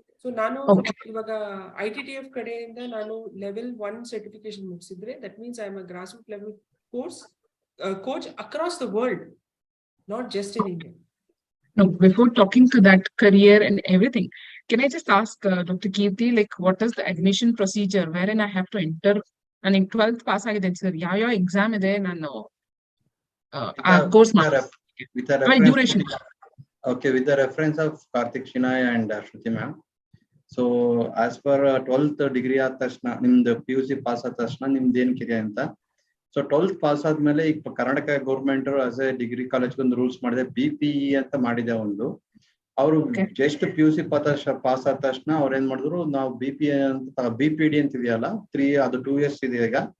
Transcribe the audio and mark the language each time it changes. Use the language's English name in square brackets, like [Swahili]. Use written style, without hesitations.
[English] So [Kannada] ನಾನು ಇವಾಗ ITTF ಕಡೆಯಿಂದ ನಾನು level 1 certification ಮುಗಿಸಿದ್ರೆ, [English] that means I am a grassroots level coach across the world, not just in India. No, before talking to that career and everything, can I just ask Dr. Kirti, like, what is the admission procedure wherein I have to enter [Kannada] ನನಗೆ 12th pass ಆಗಿದೆ sir, ಯಾವ exam ಇದೆ ನಾನು course duration? [English] Okay, with the reference of Karthik, Shenoy and Shruti ma'am. So as per 12th degree [Kannada] ಆದ ತಕ್ಷಣ ನಿಮ್ದು PUC pass ಆದ ತಕ್ಷಣ ನಿಮ್ದು ಏನಕ್ಕಿದೆ ಅಂತ. ಸೊ 12th ಪಾಸ್ ಆದ್ಮೇಲೆ ಈಗ Karnataka government as A degree college ಒಂದು ರೂಲ್ಸ್ ಮಾಡಿದೆ, BPE ಅಂತ ಮಾಡಿದೆ ಒಂದು. ಅವರು ಜಸ್ಟ್ PUC ಪಾಸ್ ಆದ ತಕ್ಷಣ ಅವ್ರು ಏನ್ ಮಾಡಿದ್ರು, ನಾವು BPD ಅಂತ ಇದೆಯಲ್ಲ 2 years ಇದೆ ಈಗ.